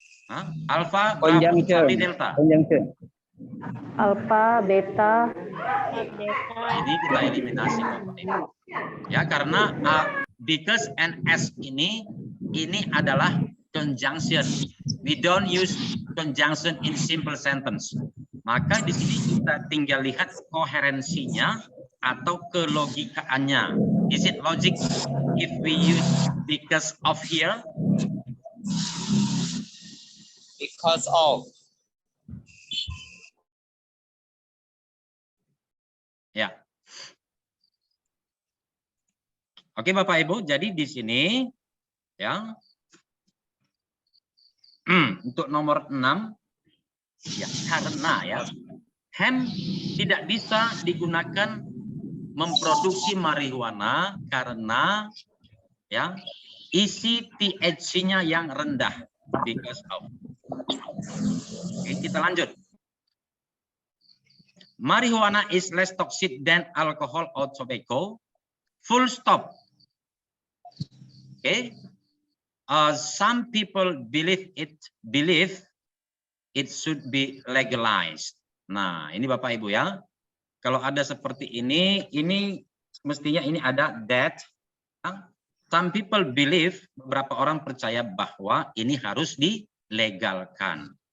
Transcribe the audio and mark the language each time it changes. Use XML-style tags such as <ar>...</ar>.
<en>Hah? Alpha, Conjunction. Bravo, Delta. Conjunction. Alpha, beta.</en> <id>Ini kita eliminasi Bapak Ibu. Ya, karena because and as ini adalah conjunction.</id> <en>We don't use conjunction in simple sentence.</en> <id>Maka di sini kita tinggal lihat koherensinya atau kelogikaannya.</id> <en>Is it logic if we use because of here? Because of.</en> <id>Ya. Oke, Bapak Ibu, jadi di sini ya. Untuk nomor 6 ya, karena ya hemp tidak bisa digunakan memproduksi marijuana karena ya isi THC-nya yang rendah.</id> <en>Because of.</en> <id>Oke, kita lanjut.</id> <en>Marijuana is less toxic than alcohol or tobacco. Full stop. Okay. Some people believe it should be legalized.</en> <id>Nah, ini Bapak Ibu ya. Kalau ada seperti ini mestinya ini ada that.</id> <en>Some people believe,</en> <id>beberapa orang percaya bahwa ini harus dilegalkan.</id>